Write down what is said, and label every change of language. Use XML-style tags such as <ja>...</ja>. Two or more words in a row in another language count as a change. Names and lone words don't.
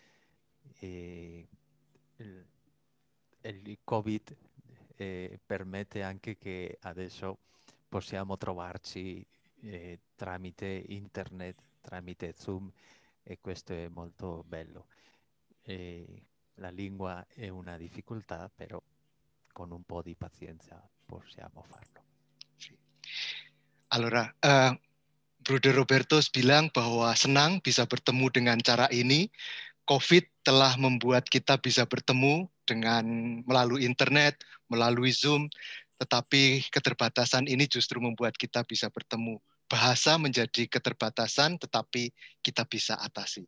<it>Il Covid permette anche che adesso possiamo trovarci tramite internet, tramite Zoom, e questo è molto bello. La lingua è una difficoltà, però con un po' di pazienza possiamo farlo.</it> <id>Allora, Bruder Roberto bilang bahwa senang bisa bertemu dengan cara ini. COVID telah membuat kita bisa bertemu dengan melalui internet, melalui Zoom, tetapi keterbatasan ini justru membuat kita bisa bertemu. Bahasa menjadi keterbatasan, tetapi kita bisa atasi.</id>